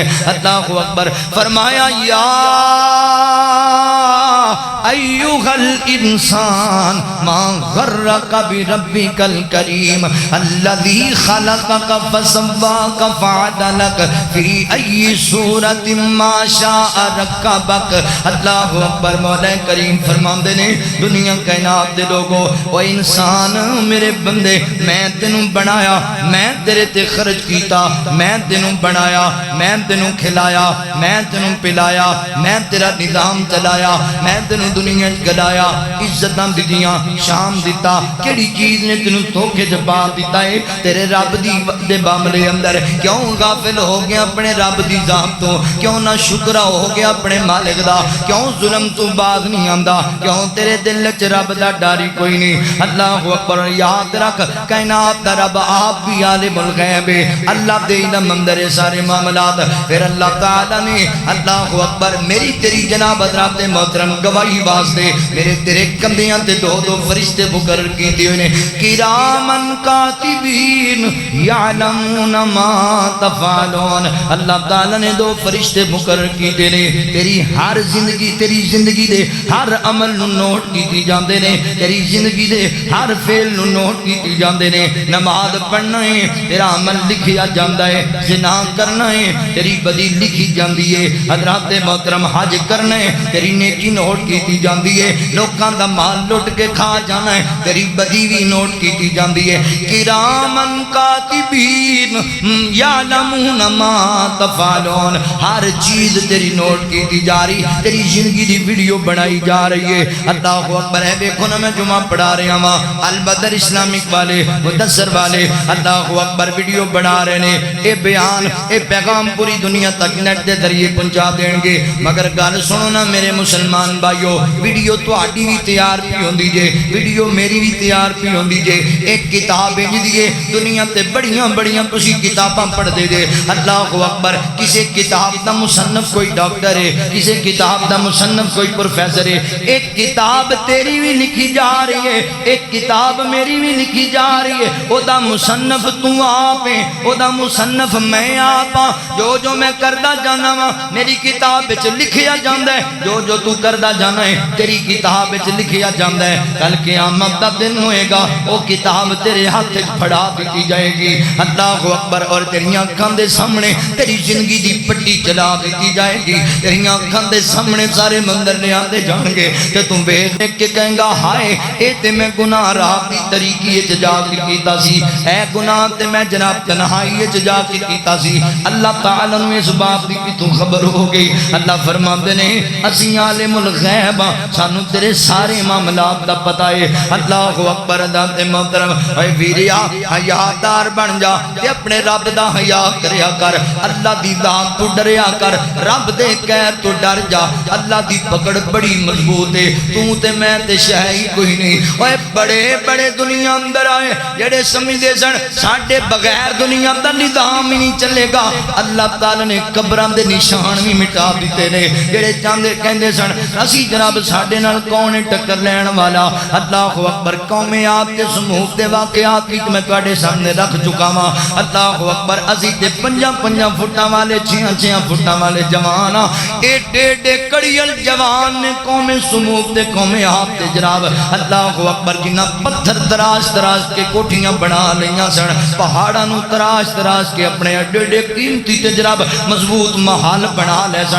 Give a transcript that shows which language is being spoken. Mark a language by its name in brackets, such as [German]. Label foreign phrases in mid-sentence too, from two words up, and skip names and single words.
[Arabic] اللہ اکبر، فرمایا یا ایھا الانسان ما غرک بربک الکریم الذی خلقک فسواک فعدلک فی ای صورت ما شاء رکبک۔ اللہ اکبر۔ [Punjabi] مولا کریم فرماندے نے دنیا کائنات دے لوگو، او انسان میرے بندے میں تینوں بنایا، میں تیرے تے خرچ کیتا، میں تینوں بنایا، میں تینوں کھلایا، میں تینوں پلایا، میں تیرا نظام چلایا، میں تینوں دنیا گلایا، عزتاں دیتیاں، شام دیتا، کیڑی چیز نے تینوں دھوکے جبا دیتا ہے تیرے رب دی دے معاملے اندر؟ کیوں غافل ہو گیا اپنے رب دی ذات تو؟ کیوں نہ شکرا ہو گیا اپنے مالک دا؟ کیوں ظلم تو باز نہیں آندا؟ کیوں تیرے دل وچ رب دا ڈاری کوئی نہیں؟ [Arabic] اللہ اکبر۔ [Punjabi] یاد رکھ کائنات دا رب آپ بھی [Arabic] عالم الغیب [Punjabi] ہے، اللہ دے علم اندر سارے معاملات۔ پھر اللہ تعالیٰ نے [Arabic] اللہ اکبر [Punjabi] میری تیری جناب حضرات محترم گواہی واسطے میرے تیرے کندھیاں تے دو دو فرشتے مقرر کیتے ہوئے نے، [Arabic] کرامن کاتبین یعلمون ما تفعلون۔ [Punjabi] اللہ تعالیٰ نے دو فرشتے مقرر کیتے نے، تیری ہر زندگی، تیری زندگی دے ہر عمل نو نوٹ کیتی جاندے نے، تیری زندگی دے ہر فعل نو نوٹ کیتی جاندے نے۔ نماز پڑھنا ہے تیرا عمل لکھیا جاندا ہے، زنا کرنا ہے تیری بدی لکھی جاندی ہے، حضرات محترم حج کرنا ہے تیری نیکی نوٹ کیتی جاندی ہے، لوکاں دا مال لٹ کے کھا جانا ہے تیری بدی بھی نوٹ کیتی جاندی ہے۔ [Arabic] کرامن کاتبین یعلمون ما تفعلون، [Punjabi] ہر چیز تیری نوٹ کیتی جا رہی، تیری زندگی دی ویڈیو بنائی جا رہی ہے۔ [Arabic] اللہ اکبر ہے۔ [Urdu] دیکھو نا میں جمعہ پڑھا رہا ہوں، البدر اسلامک والے مدثر والے [Arabic] اللہ اکبر [Urdu] ویڈیو بنا رہے ہیں، [Punjabi] اے بیان اے پیغام پوری دنیا تک نیٹ دے ذریعے پہنچا دیں گے۔ مگر گل سنو نا میرے مسلمان بھائیو، ویڈیو تہاڈی بھی تیار پی ہوندی جے، ویڈیو میری بھی تیار پی ہوندی جے۔ ایک کتاب جدی دنیا تے بڑیاں بڑیاں تسی کتاباں پڑھ دے جے۔ [Arabic] اللہ اکبر۔ [Punjabi] کسی کتاب دا مصنف کوئی ڈاکٹر ہے، کسی کتاب دا مصنف کوئی پروفیسر ہے، ایک کتاب تیری بھی لکھی جا رہی ہے، ایک کتاب میری بھی لکھی جا رہی ہے۔ او دا مصنف تو آپ ہے، او دا مصنف میں آپ ہاں۔ جو جو میں کردہ جانا وا میری کتاب وچ لکھیا جاندا ہے، جو جو تو کردہ جانا ہے تیری کتاب وچ لکھیا جاندا ہے۔ کل قیامت دا دن ہوئے گا، وہ کتاب تیرے ہاتھ وچ پھڑا دیتی جائے گی۔ [Arabic] اللہ اکبر۔ [Punjabi] اور تیری آنکھاں دے سامنے تیری زندگی دی پٹی چلا دیتی جائے گی، تیری آنکھاں دے سامنے سارے مندر لے آندے جان گے کہ تم ویکھ کے کہیں گا ہائے اے تے میں گناہ راہ دی طریقی وچ جا کے کیتا سی، اے گناہ تے میں جناب تنہائی وچ جا کے کیتا سی۔ اللہ تعالیٰ نے اس بات دی تو خبر ہو گئی۔ اللہ فرماندے نے اسی [Arabic] عالم الغیب [Punjabi] سانو تیرے سارے معاملات دا پتہ ہے۔ [Arabic] اللہ اکبر۔ [Punjabi] ذات محترم اے ویریا حیادار بن جا تے اپنے رب دا حیا کریا کر، اللہ دی ذات تو ڈریا کر، رب دے قہر تو ڈر جا۔ اللہ دی پکڑ بڑی مضبوط ہے، تو تے میں تے شے ہی کوئی نہیں۔ اوے بڑے بڑے دنیا اندر آئے جڑے سمجھدے سن ساڈے بغیر دنیا دا نظام ہی نہیں چلے گا، اللہ تعالی نے قبراں دے نشان بھی مٹا دیتے نے۔ جڑے چاندے کہندے سن اسی جناب ساڈے نال کون ٹکر لین والا، [Arabic] اللہ اکبر۔ [Punjabi] قوم عاد تے سموت دے واقعات بھی میں تواڈے سامنے رکھ چکا ہاں۔ [Arabic] اللہ اکبر۔ [Punjabi] اسی تے 5 فٹاں والے 6 فٹاں والے جوان ایڈے ایڈے کڑیل جوان نے قوم سموت تے قوم عاد تے جناب [Arabic] اللہ اکبر [Punjabi] جنہ پتھر تراش تراش کے کوٹھیاں بنا لیاں سن، پہاڑاں نو تراش تراش کے اپنے ایڈے ایڈے قیمتی تے جناب مضبوط محل بنا لے سن۔